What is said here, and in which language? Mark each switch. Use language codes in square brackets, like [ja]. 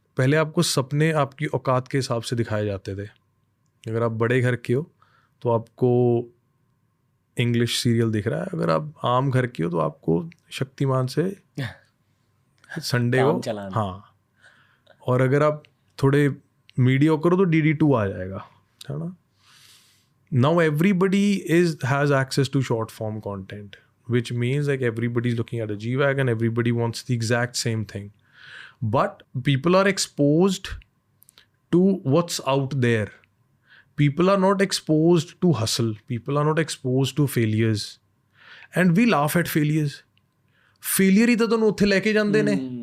[hi] पहले आपको सपने आपकी औकात के हिसाब से दिखाए जाते थे. अगर आप बड़े घर के हो तो आपको इंग्लिश सीरियल दिख रहा है, अगर आप आम घर की हो तो आपको शक्तिमान से संडे को, हाँ, और अगर आप थोड़े मीडिया करो तो DD2 आ जाएगा, है ना. [en] Now everybody has access to short form content, which means like everybody is looking at a G-Wagon, everybody wants the exact same thing, but people are exposed to what's out there. People are not exposed to hustle. People are not exposed to failures. And we laugh at failures. [pa] Failure ਹੀ ਤਾਂ ਤੁਹਾਨੂੰ ਉੱਥੇ ਲੈ ਕੇ ਜਾਂਦੇ ਨੇ.